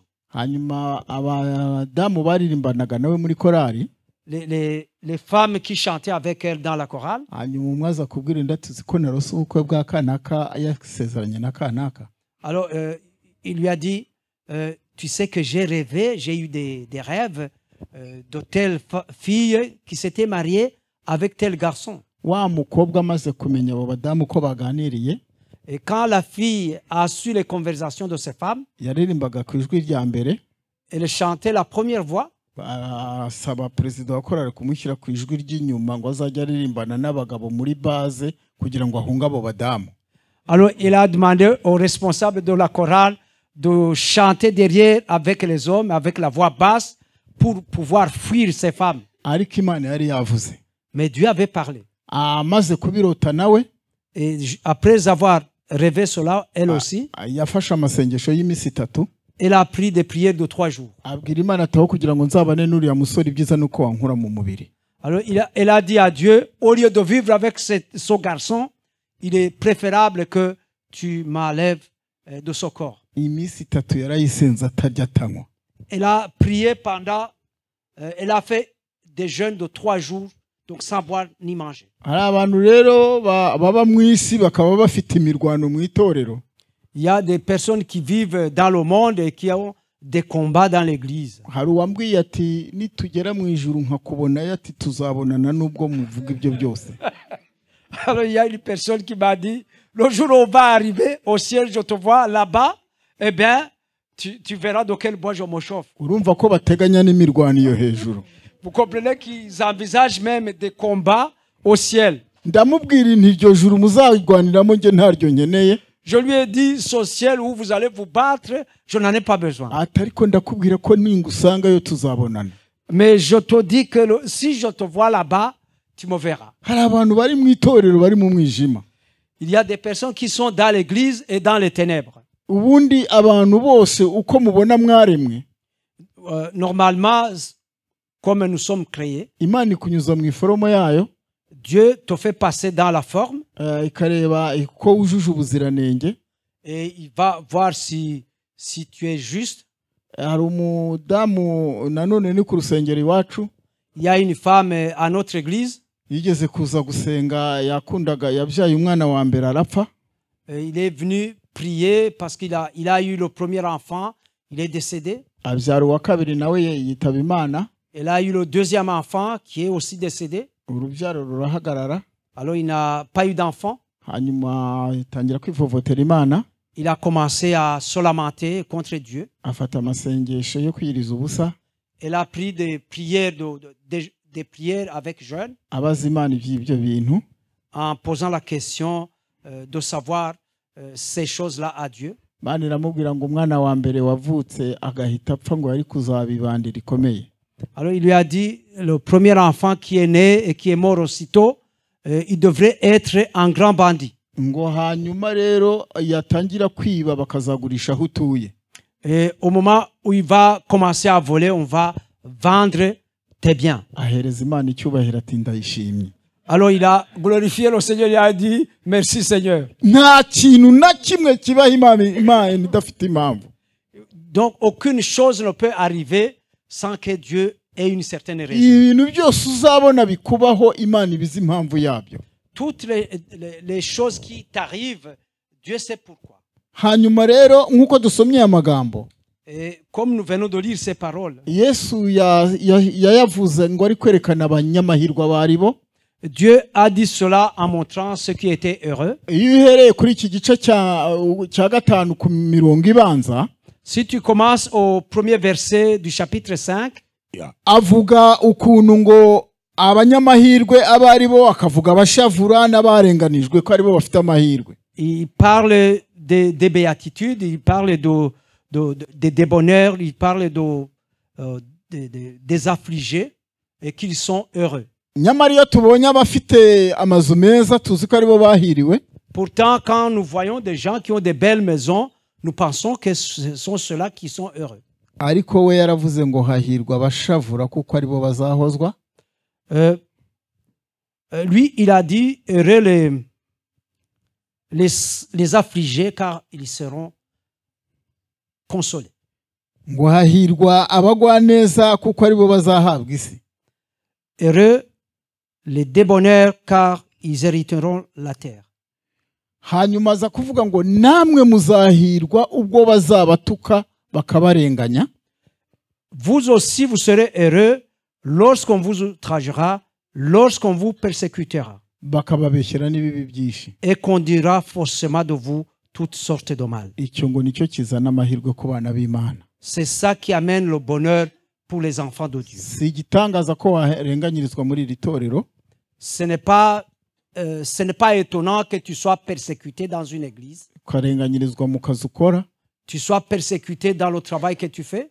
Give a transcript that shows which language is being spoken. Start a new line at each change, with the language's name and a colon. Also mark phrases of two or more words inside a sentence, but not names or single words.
Kinyarwanda: hanyuma abadamu baririmbanaga nawe muri korari.
French: Les femmes qui chantaient avec elle dans la chorale.
Kinyarwanda: hanyuma umwe aza kubwira undi ati ko narose ubukwe bwa kanaka yasezeranye na kanaka.
French: Alors il lui a dit tu sais que j'ai rêvé, j'ai eu des rêves de telle fille qui s'était mariée avec tel garçon.
Kinyarwanda: wa mukobwa amaze kumenya abo badamu ko baganiriye.
French: Et quand la fille a su les conversations de ces femmes,
Kinyarwanda: yaririmbaga ku ijwi rya mbere.
French: elle chantait la première voix.
Kinyarwanda: asaba perezida wa korali kumushyira ku ijwi ry'inyuma ngo azajya aririmbana n'abagabo muri baze kugira ngo ahunge abo badamu.
French: Alors il a demandé aux responsables de la chorale de chanter derrière avec les hommes, avec la voix basse, pour pouvoir fuir ces femmes.
Kinyarwanda: Ariko Imana yari yavuze.
French: Mais Dieu avait parlé.
Kinyarwanda: Amaze kubirota nawe,
French: Et après avoir rêvé cela, elle aussi,
Kinyarwanda: yafashe amasengesho y'iminsi 3.
French: elle a pris des prières de 3 jours.
Kinyarwanda: Abwira Imana ataho kugira ngo nzabane n'uriya musore ibyiza nuko wankura mu mubiri.
French: Alors elle a dit à Dieu, au lieu de vivre avec ce garçon, il est préférable que tu m'enlèves de ce corps.
Kinyarwanda: Iminsi 3 yarayisenze atarya atanywa.
French: Elle a prié pendant, elle a fait des jeûnes de 3 jours, donc sans boire ni manger.
Kinyarwanda: Hari abantu rero baba mu isi bakaba bafite imirwano mu itorero.
French: Il y a des personnes qui vivent dans le monde et qui ont des combats dans l'église.
Kinyarwanda: Hari uwambwiye ati nitugera mu ijuru nkakubona ati tuzabonana nubwo muvuga ibyo byose.
French: Alors il y a une personne qui m'a dit, le jour où on va arriver au ciel, je te vois là-bas, eh bien, tu verras de quel bois je me chauffe.
Kinyarwanda: Urumva ko bateganya n'imirwano iyo hejuru.
French: Vous comprenez qu'ils envisagent même des combats au ciel.
Kinyarwanda: Ndamubwira nti iryo juru muzarwaniramo nge ntaryo nkeneye.
French: Je lui ai dit, ce ciel où vous allez vous battre, je n'en ai pas besoin.
Kinyarwanda: Atariko ndakubwira ko ningusangayo tuzabonana.
French: Mais je te dis que si je te vois là-bas, tu me verras.
Kinyarwanda: Hari abantu bari mu itorero bari mu mwijima.
French: Il y a des personnes qui sont dans l'église et dans les ténèbres.
Kinyarwanda: Ubundi abantu bose uko mubona mwaremwe.
French: Normalement, comme nous sommes créés,
Kinyarwanda: Imana ikunyuza mu iforomo yayo.
French: Dieu te fait passer dans la forme
Kinyarwanda: Ikareba ko wujuje ubuziranenge.
French: et il va voir si tu es juste.
Kinyarwanda: Hari umudamu nanone ni ku rusengero iwacu.
French: Il y a une femme à notre église.
Kinyarwanda: Yigeze kuza gusenga yakundaga yabyaye umwana wa mbere arapfa.
French: Il est venu prier parce qu'il a eu le premier enfant, il est décédé.
Kinyarwanda: Abyara uwa kabiri nawe yitaba Imana.
French: Elle a eu le deuxième enfant qui est aussi décédé.
Kinyarwanda: Urubyaro rurahagarara.
French: Alors il n'a pas eu d'enfant.
Kinyarwanda: Hanyuma itangira kwivovotera Imana.
French: Il a commencé à se lamenter contre Dieu.
Kinyarwanda: Afata amasengesho yo kwiriza ubusa.
French: Elle a pris des prières, des prières avec jeûne.
Kinyarwanda: Abaza Imana iby'ibyo bintu.
French: En posant la question de savoir ces choses-là à Dieu.
Kinyarwanda: Imana iramubwira ngo umwana wa mbere wavutse agahita apfa ngo yari kuzabibandi rikomeye.
French: Alors il lui a dit, le premier enfant qui est né et qui est mort aussitôt, il devrait être un grand bandit.
Kinyarwanda: Ngo hanyuma rero yatangira kwiba bakazagurisha aho utuye.
French: Et au moment où il va commencer à voler, on va vendre tes biens.
Kinyarwanda: Ahereza Imana icyubahiro ati ndayishimye.
French: Alors il a glorifié le Seigneur, il a dit, merci Seigneur.
Kinyarwanda: Nta kintu na kimwe kibaho Imana idafite impamvu.
French: Donc aucune chose ne peut arriver sans que Dieu ait une certaine raison.
Kinyarwanda: Ibintu byose uzabona bikubaho Imana ibizi impamvu yabyo.
French: Toutes les choses qui t'arrivent, Dieu sait pourquoi.
Kinyarwanda: Hanyuma rero nkuko dusomye amagambo.
French: Et comme nous venons de lire ces paroles,
Kinyarwanda: Yesu yayavuze ngo ari kwerekana abanyamahirwe baribo.
French: Dieu a dit cela en montrant ceux qui étaient heureux.
Kinyarwanda: Iyo uhereye kuri iki gice cya 5 ku mirongo ibanza,
French: si tu commences au premier verset du chapitre 5,
Kinyarwanda: avuga ukuntu ngo abanyamahirwe abaribo, akavuga abashavura n'abarenganijwe ko aribo bafite amahirwe.
French: Il parle des béatitudes, il parle des bonheurs, il parle des affligés et qu'ils sont heureux.
Kinyarwanda: Nyamara iyo tubonye abafite amazu meza tuzi ko aribo bahiriwe.
French: Pourtant, quand nous voyons des gens qui ont des belles maisons, nous pensons que ce sont ceux-là qui sont heureux.
Kinyarwanda: Ariko we yaravuze ngo hahirwa abashavura kuko aribo bazahozwa.
French: Lui, il a dit heureux les affligés car ils seront consolés.
Kinyarwanda: Ngo hahirwa abagwa neza kuko aribo bazahabwa isi.
French: Heureux les débonneurs car ils hériteront la terre.
Kinyarwanda: Hanyuma aza kuvuga ngo namwe muzahirwa ubwo bazabatuka bakabarenganya.
French: Vous aussi vous serez heureux lorsqu'on vous outragera, lorsqu'on vous persécutera.
Kinyarwanda: Bakababeshyera n'ibibi byinshi.
French: Et qu'on dira faussement de vous toutes sortes de mal.
Kinyarwanda: Icyo ngo nicyo kizana amahirwe ku bana b'Imana.
French: C'est ça qui amène le bonheur pour les enfants de Dieu.
Kinyarwanda: Si igitangaza ko warenganyirizwa muri iri torero.
French: Ce n'est pas ce n'est pas étonnant que tu sois persécuté dans une église,
Kinyarwanda: ukarenganyirizwa mu kazi ukora,
French: tu sois persécuté dans le travail que tu fais,